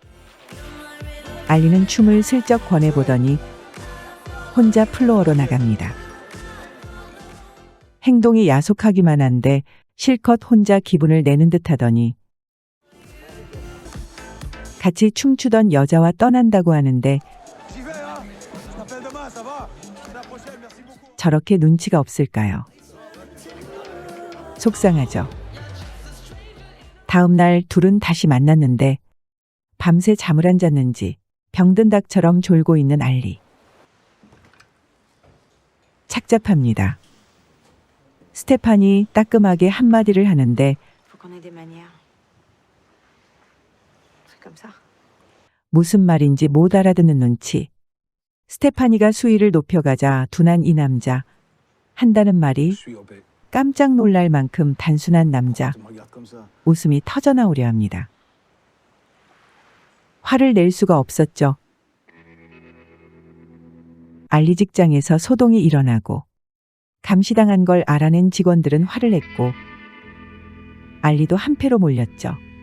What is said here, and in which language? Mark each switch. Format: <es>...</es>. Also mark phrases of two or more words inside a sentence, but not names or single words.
<ko>알리는 춤을 슬쩍 권해보더니 혼자 플로어로 나갑니다. 행동이 야속하기만 한데 실컷 혼자 기분을 내는 듯 하더니 같이 춤추던 여자와 떠난다고 하는데</ko> <fr>J'y vais, hein. Je t'appelle demain, ça va? À la prochaine, merci beaucoup.</fr> <ko>저렇게 눈치가 없을까요? 속상하죠. 다음 날 둘은 다시 만났는데 밤새 잠을 안 잤는지 병든 닭처럼 졸고 있는 알리. 착잡합니다. 스테판이 따끔하게 한마디를 하는데</ko> <fr>Faut qu'on ait des manières. Un truc comme ça.</fr> <ko>무슨 말인지 못 알아듣는 눈치. 스테파니가 수위를 높여가자 둔한 이 남자. 한다는 말이</ko> <fr>Je suis OP.</fr> <ko>깜짝 놀랄 만큼 단순한 남자.</ko> <fr>Tu me regardes comme ça.</fr> <ko>웃음이 터져나오려 합니다. 화를 낼 수가 없었죠. 알리 직장에서 소동이 일어나고 감시당한 걸 알아낸 직원들은 화를 냈고 알리도 한패로 몰렸죠.</ko>